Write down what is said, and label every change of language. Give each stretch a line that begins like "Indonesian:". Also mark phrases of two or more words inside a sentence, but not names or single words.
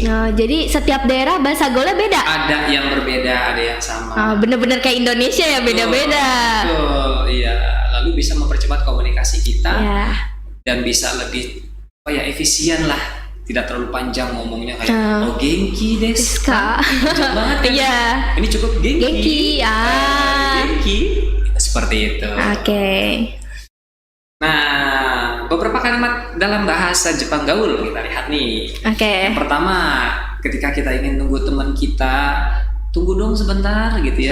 Indonesian: Nah, jadi setiap daerah bahasa gaulnya beda. Ada yang berbeda, ada yang sama. Bener-bener kayak Indonesia ya, beda-beda. Betul, iya. Lalu bisa mempercepat komunikasi kita Ya. dan bisa lebih efisien lah, tidak terlalu panjang ngomongnya kayak
Japanese: 元気ですか.
Indonesian: Panjang banget kan? Iya. Ini cukup genki. Genki, Genki. Seperti itu. Oke. Nah, beberapa kalimat dalam bahasa Jepang gaul kita lihat nih. Oke. Yang pertama, ketika kita ingin nunggu teman kita, tunggu dong sebentar gitu ya.